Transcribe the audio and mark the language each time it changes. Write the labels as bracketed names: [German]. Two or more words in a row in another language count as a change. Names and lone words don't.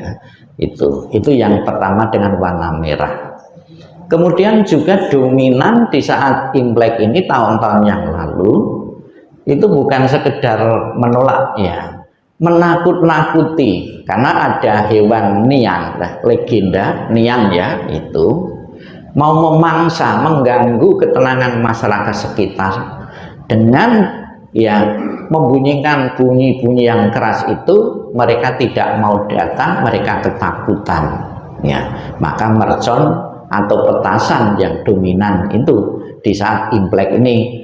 [Indonesian] Itu yang pertama dengan warna merah. Kemudian juga dominan di saat Imlek ini tahun-tahun yang lalu itu bukan sekedar menolak ya, menakut-nakuti karena ada hewan niang, legenda niang ya itu mau memangsa, mengganggu ketenangan masyarakat sekitar dengan ya membunyikan bunyi-bunyi yang keras itu. Mereka tidak mau datang, mereka ketakutan ya. Maka mercon atau petasan yang dominan itu di saat Imlek ini.